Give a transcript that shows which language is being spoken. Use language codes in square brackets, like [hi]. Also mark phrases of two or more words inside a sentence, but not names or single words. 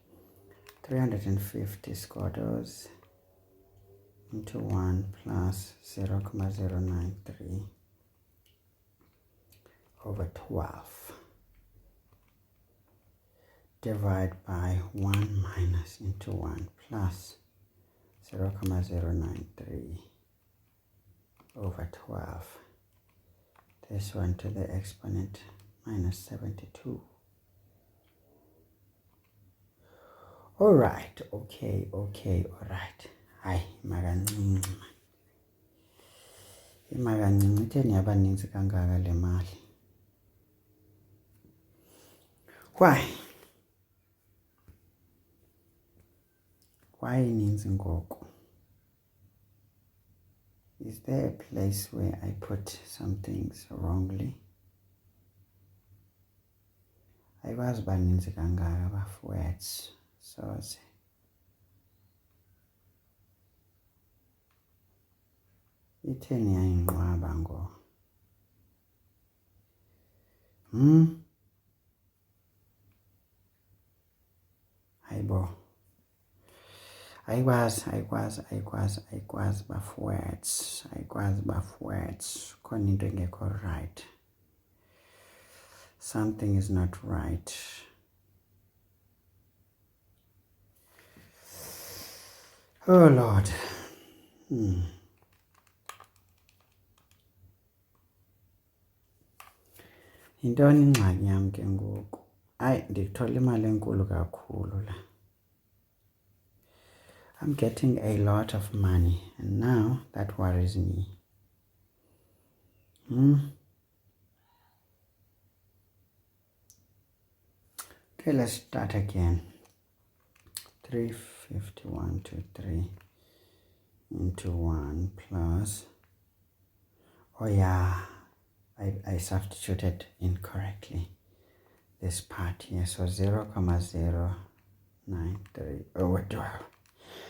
[en] 350 squares into 1 plus 0.093 over 12 divide by 1 minus into 1 plus 0.093 over 12. This one to the exponent minus 72. All right, okay, all right. [xh] Hayi, makancinci. Imakancinci itheni yabaninzi kangaka le mali. Why ininzi ngoku? [en] Is there a place where I put some things wrongly? [xh] Ayikwazi baninzi kangaka bafowethu. Soze. Itheni yayinqwaba ngo? Hayibo. Ayikwazi bafowethu. Ayikwazi bafowethu. Khona into engekho right. [en] Something is not right. Oh Lord. [xh] Yintoni ingxaki yam ke ngoku? Hayi, ndithola imali enkulu kakhulu la. [en] I'm getting a lot of money, and now that worries me. Okay, let's start again. 351 to 3 into 1 plus, oh yeah, I substituted incorrectly this part here, so 0.093 over 12.